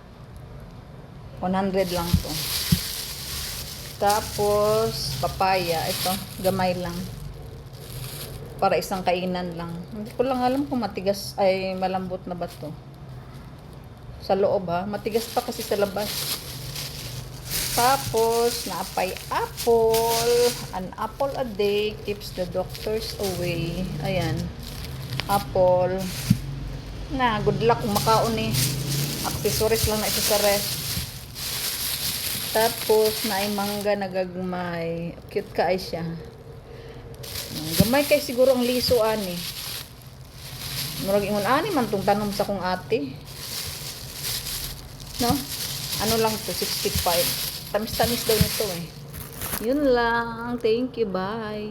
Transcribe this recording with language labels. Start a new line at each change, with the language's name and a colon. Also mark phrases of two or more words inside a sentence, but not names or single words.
Filipino: 100 lang to. Tapos, papaya. Ito, gamay lang. Para isang kainan lang. Hindi ko lang alam kung matigas ay malambot na ba to. Sa loob ha. Matigas pa kasi sa labas.
Cebuano: Tapos, naapay apple.
English: An apple a day keeps the doctors away.
Filipino: Ayan. Apple.
Cebuano: Na,
English: good luck
Cebuano: kung makaon eh. Accessories lang na ito sa rest. Tapos, naay mangga na gagmay. Cute ka ay siya. Gamay kay siguro ang lisuan eh. Murag ingon ani man tong tanom sa kong ate. No?
Filipino: Ano lang to, 65. Tamis-tamis daw nito eh. Yun lang.
English: Thank you. Bye.